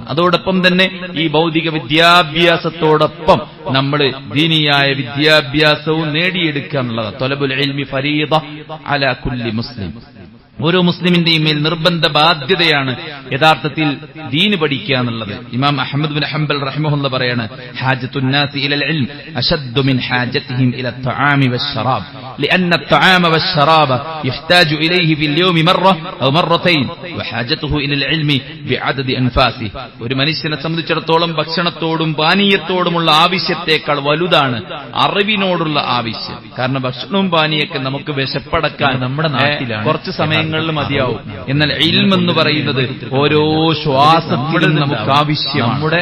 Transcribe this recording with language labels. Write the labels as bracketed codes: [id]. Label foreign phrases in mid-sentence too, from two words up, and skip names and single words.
[ml] അതോടൊപ്പം തന്നെ ഈ ഭൗതിക വിദ്യാഭ്യാസത്തോടൊപ്പം നമ്മൾ ദീനിയായ വിദ്യാഭ്യാസവും നേടിയെടുക്കുക എന്നുള്ളതാണ്. [ar] طلب العلم فريضة على كل مسلم. [ml] ഓരോ മുസ്ലിമിന്റെയും മേൽ നിർബന്ധ ബാധ്യതയാണ് യഥാർത്ഥത്തിൽ ദീന് പഠിക്കുക എന്നുള്ളത്. [ar] ഇമാം അഹ്മദ് ബിൻ ഹംബൽ റഹിമഹുല്ലാഹ് പറയാണ്, حاجة الناس إلى العلم أشد من حاجتهم إلى الطعام والشراب لأن الطعام والشراب يحتاج إليه في اليوم مرة أو مرتين وحاجته إلى العلم بعدد أنفاسه. [ml] ഒരു മനുഷ്യനെ സംബന്ധിച്ചിടത്തോളം ഭക്ഷണത്തോടും പാനീയത്തോടുമുള്ള ആവശ്യത്തേക്കാൾ വലുതാണ് അറിവിനോടുള്ള ആവശ്യം. കാരണം ഭക്ഷണവും പാനീയൊക്കെ നമുക്ക് വിശപ്പടക്കാൻ നമ്മുടെ നാട്ടിലാണ് കുറച്ച് സമയങ്ങളിൽ മതിയാവും. എന്നാൽ ഇൽം എന്ന് പറയുന്നത് ഓരോ ശ്വാസത്തിലും നമുക്ക് ആവശ്യമാണ്.